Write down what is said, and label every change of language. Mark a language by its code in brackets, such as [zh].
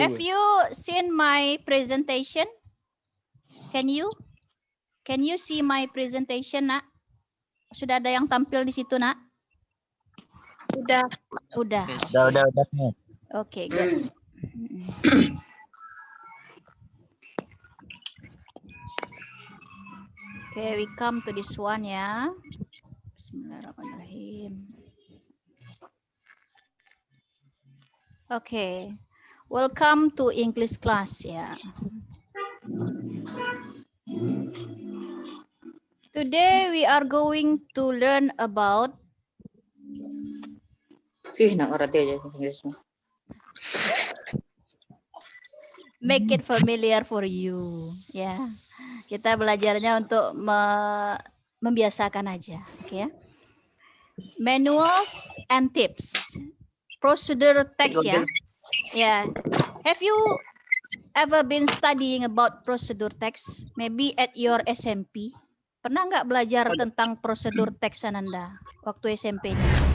[en] have you seen my presentation? Can you see my presentation, Nak? [id] Sudah ada yang tampil di situ, Nak? Udah. Udah. Miss. [en] Oke, good. Okay, we come to this one ya. Bismillahirrahmanirrahim. Okay, welcome to English class ya. Today we are going to learn about [id] Nak ngerti aja Inggris. [en] make it familiar for you [id] ya. Kita belajarnya untuk membiasakan aja, oke ya. [en] Manuals and tips. Procedure text ya. Ya. Have you ever been studying about procedure text? Maybe at your SMP. [id] Pernah nggak belajar tentang prosedur teks Ananda waktu SMP-nya?